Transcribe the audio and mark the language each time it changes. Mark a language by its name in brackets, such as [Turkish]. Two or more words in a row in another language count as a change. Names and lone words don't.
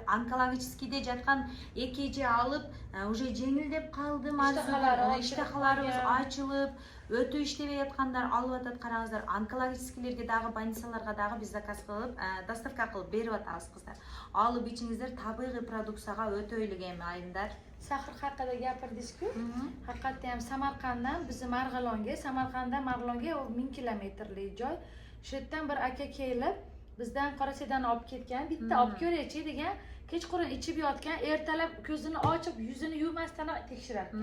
[Kyrgyz] Онкологическийде жаткан экеже алып, уже жеңилдеп калды, иштахаларыбыз ачылып, өтө иштебей аткандар алып атат. Караңыздар, онкологическийлерге дагы, больницаларга дагы биз заказ кылып, доставка кылып берип атабыз кыздар. Алып ичиңиздер, табигый продукцияга өтөйлүк эми айымдар. [Uzbek] Сахар haqida gapirdingiz-ku. Haqiqatda ham Samarqanddan bizni Samarqanddan Marg'ilonga 1000 kilometrlik joy. Shu yerdan bir aka kelib, bizdan Qorasedani olib ketgan, bitta olib ko'raychi degan, kechqurun ichib yotgan, ertalab ko'zini ochib, yuzini yuvmasdan tekshirarkan.